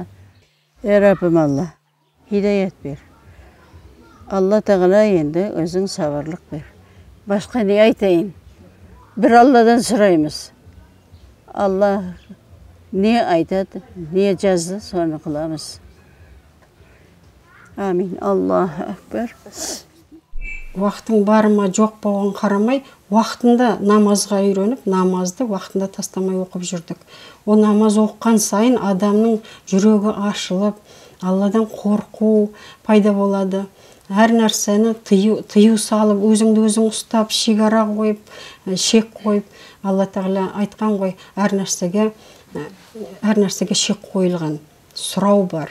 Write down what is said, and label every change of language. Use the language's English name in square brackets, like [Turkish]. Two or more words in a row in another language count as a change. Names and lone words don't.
[Kazakh] Раббым Алла, хидаят бер. Алла тағала енді өзің сабырлық бер. Басқа не айтайын? Бір Алладан сұраймыз. Алла не айтады, не жазды, соны қыламыз. Амин. [Arabic] الله أكبر. [Kazakh] Уақытың бар ма жоқ болған қарамай, уақытында намазға үйреніп, намазды уақытында тастамай оқып жүрдік. О намаз оққан сайын адамның жүрегі ашылып, Алладан қорқу пайда болады. Әр нәрсені тыю салып, өзіңді өзің ұстап, шекара қойып, шек қойып, Алла тағала айтқан ғой, әр нәрсеге шек қойылған, сұрау бар.